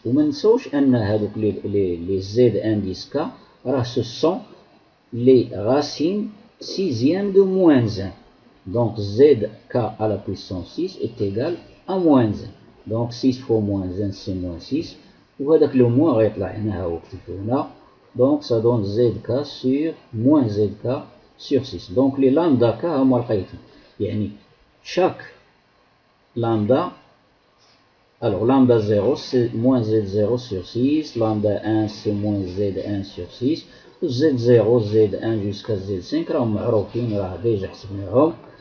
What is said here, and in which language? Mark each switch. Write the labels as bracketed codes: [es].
[ar] وما نساوش أن هذوك [fr] les Z indice K راه ce sont les racines sixième de moins 1. Donc zk à la puissance 6 est égal à moins 1. Donc 6 fois moins 1 c'est moins 6. [ar] وهذاك le moins غيطلع هنا هو كتبتو هنا. [fr] Donc ça donne zk sur moins zk sur 6. Donc les lambda k [ar] هما لقيتهم. [fr] يعني chaque lambda, alors lambda 0 c'est moins z0 sur 6, lambda 1 c'est moins z1 sur 6, z0 z1 jusqu'à z5 [ar] راهم معروفين راه ديجا حسبناهم.